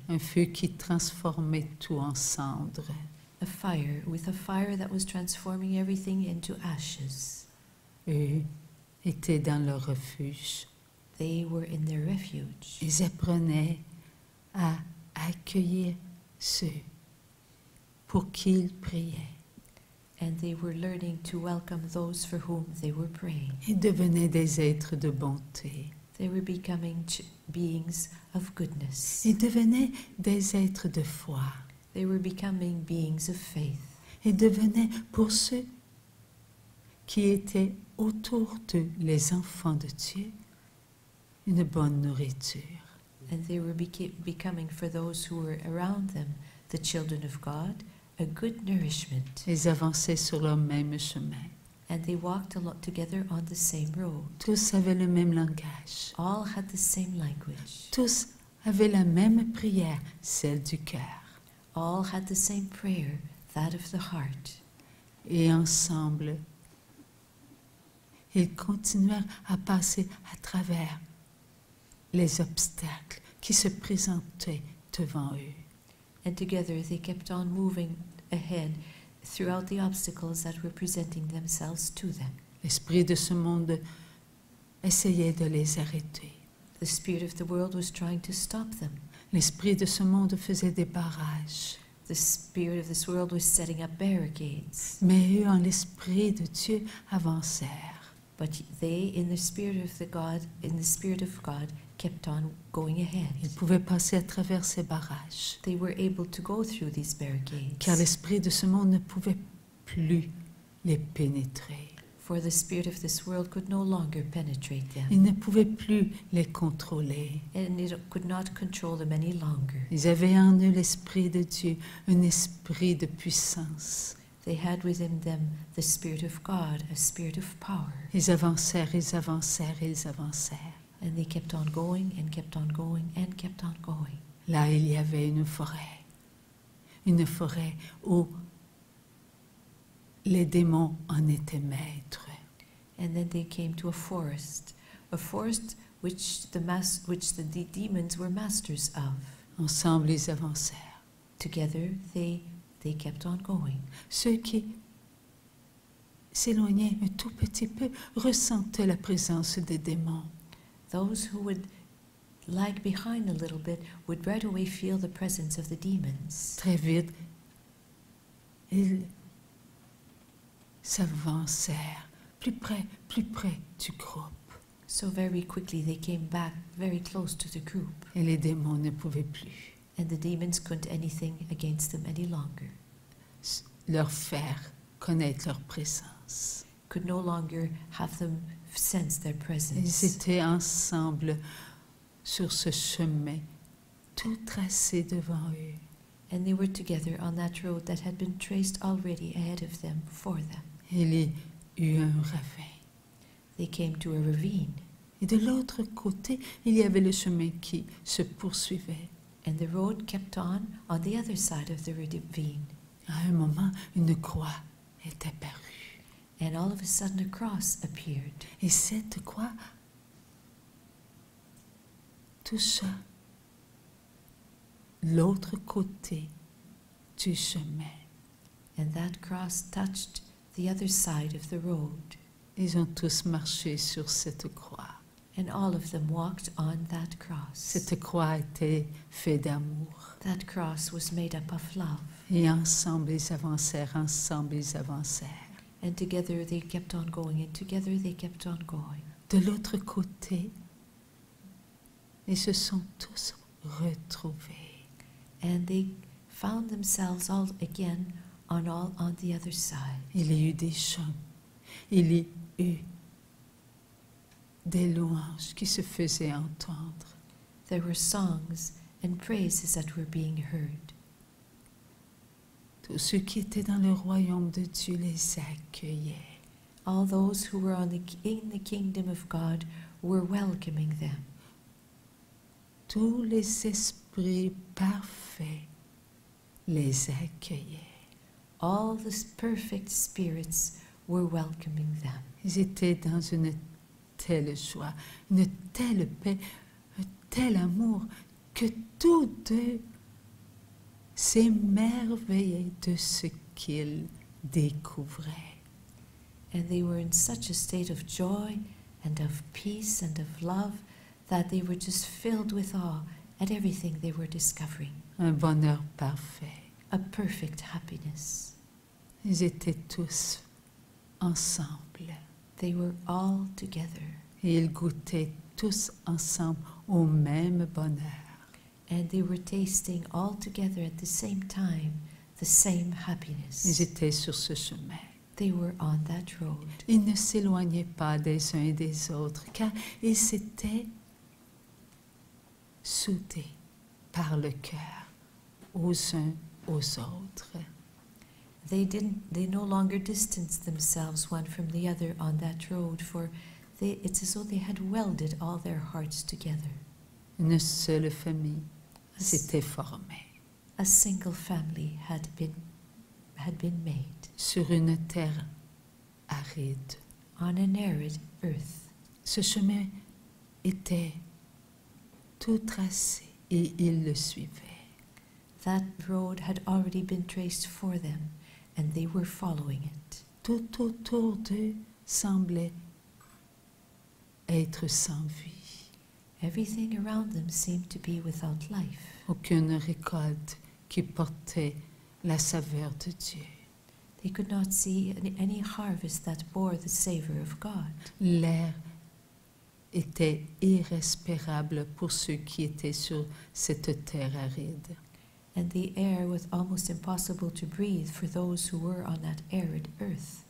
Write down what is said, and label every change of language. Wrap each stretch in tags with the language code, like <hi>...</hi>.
<fr>Un feu qui transformait tout en cendres.</fr> <en>A fire that was transforming everything into ashes.</en> <fr>Eux étaient dans leur refuge.</fr> <en>They were in their refuge.</en> <fr>Ils apprenaient à accueillir ceux pour qui ils priaient.</fr> <en>And they were learning to welcome those for whom they were praying.</en> <fr>Ils devenaient des êtres de bonté.</fr> <en>They were becoming beings of goodness.</en> <fr>Ils devenaient des êtres de foi.</fr> <en>They were becoming beings of faith.</en> <fr>Ils devenaient pour ceux qui étaient autour d'eux, les enfants de Dieu, une bonne nourriture.</fr> <en>And they were becoming for those who were around them, the children of God, a good nourishment.</en> <fr>Ils avançaient sur leur même chemin.</fr> <en>And they walked together on the same road.</en> <fr>Tous avaient le même langage.</fr> <en>All had the same language.</en> <fr>Tous avaient la même prière, celle du cœur.</fr> <en>All had the same prayer, that of the heart.</en> <fr>Et ensemble, ils continuèrent à passer à travers les obstacles qui se présentaient devant eux.</fr> <en>And together they kept on moving ahead throughout the obstacles that were presenting themselves to them.</en> <fr>L'esprit de ce monde essayait de les arrêter.</fr> <en>The spirit of the world was trying to stop them.</en> <fr>L'esprit de ce monde faisait des barrages.</fr> <en>The spirit of this world was setting up barricades.</en> <fr>Mais eux, en l'esprit de Dieu, avancèrent.</fr> <en>But they, in the spirit of God, kept on going ahead.</en> <fr>Ils pouvaient passer à travers ces barrages,</fr> <en>They were able to go through these</en> <fr>car</fr> <en>barricades,</en> <fr>l'esprit de ce monde ne pouvait plus les pénétrer.</fr> <en>for the spirit of this world could no longer penetrate them,</en> <fr>Ils ne pouvaient plus les contrôler.</fr> <en>and it could not control them any longer.</en> <fr>Ils avaient en eux l'esprit de Dieu, un esprit de puissance.</fr> <en>They had within them the Spirit of God, a spirit of power.</en> <fr>Ils avancèrent, ils avancèrent, ils avancèrent.</fr> <en>And they kept on going and kept on going and kept on going.</en> <fr>Là, il y avait une forêt où les démons en étaient maîtres.</fr> <en>And then they came to a forest which the demons were masters of.</en> <fr>Ensemble, ils avancèrent.</fr> <en>Together, they kept on going.</en> <fr>Ceux qui s'éloignaient un tout petit peu ressentaient la présence des démons.</fr> <en>Those who would lag behind a little bit would right away feel the presence of the demons.</en> <fr>Très vite, ils s'avancèrent plus près du groupe.</fr> <en>So very quickly they came back very close to the group,</en> <fr>Et les démons ne pouvaient plus</fr> <en>and the demons couldn't anything against them any longer,</en> <fr>leur faire connaître leur présence.</fr> <en>could no longer have them sense their</en> <fr>Ils</fr> <en>presence.</en> <fr>étaient ensemble sur ce chemin tout tracé devant eux.</fr> <en>And they were together on that road that had been traced already ahead of them, before them.</en> <fr>Il y eut un ravin.</fr> <en>They came to a ravine,</en> <fr>Et de l'autre côté, il y avait le chemin qui se poursuivait.</fr> <en>and the road kept on the other side of the ravine.</en> <fr>À un moment, une croix est apparue.</fr> <en>And all of a sudden a cross appeared.</en> <fr>Et cette croix toucha l'autre côté du chemin.</fr> <en>And that cross touched the other side of the road.</en> <fr>Ils ont tous marché sur cette croix.</fr> <en>And all of them walked on that cross.</en> <fr>Cette croix était faite d'amour.</fr> <en>That cross was made up of love.</en> <fr>Et ensemble, ils avancèrent, ensemble, ils avancèrent.</fr> <en>And together they kept on going, and together they kept on going.</en> <fr>De l'autre côté, ils se sont tous retrouvés.</fr> <en>And they found themselves all again on the other side.</en> <fr>Il y eut des chants, il y eut des louanges qui se faisaient entendre.</fr> <en>There were songs and praises that were being heard.</en> <fr>Tous ceux qui étaient dans le royaume de Dieu les accueillaient.</fr> <en>All those who were in the kingdom of God were welcoming them.</en> <fr>Tous les esprits parfaits les accueillaient.</fr> <en>All the perfect spirits were welcoming them.</en> <fr>Ils étaient dans une telle joie, une telle paix, un tel amour que tous deux s'émerveillaient de ce qu'ils découvraient.</fr> <en>And they were in such a state of joy and of peace and of love that they were just filled with awe at everything they were discovering.</en> <fr>Un bonheur parfait.</fr> <en>A perfect happiness.</en> <fr>Ils étaient tous ensemble</fr> <en>They were all together,</en> <fr>et ils goûtaient tous ensemble au même bonheur.</fr> <en>and they were tasting all together at the same time the same</en> <fr>Ils</fr> <en>happiness.</en> <fr>étaient sur ce chemin.</fr> <en>They were on that road.</en> <fr>Ils ne s'éloignaient pas des uns et des autres, car ils s'étaient soudés par le cœur aux uns aux autres.</fr> <en>They no longer distanced themselves one from the other on that road, for it's as though they had welded all their hearts together.</en> <fr>Une seule famille</fr> <en>A,</en> <fr>s'était formée</fr> <en>a single family had been made</en> <fr>sur une terre aride.</fr> <en>on an arid earth.</en> <fr>Ce chemin était tout tracé et ils le suivaient.</fr> <en>That road had already been traced for them, and they were following it.</en> <fr>Tout autour d'eux semblait être sans vie.</fr> <en>Everything around them seemed to be without life.</en> <fr>Aucune récolte qui portait la saveur de Dieu.</fr> <en>They could not see any harvest that bore the savor of God.</en> <fr>L'air était irrespirable pour ceux qui étaient sur cette terre aride.</fr> <en>And the air was almost impossible to breathe for those who were on that arid earth.</en>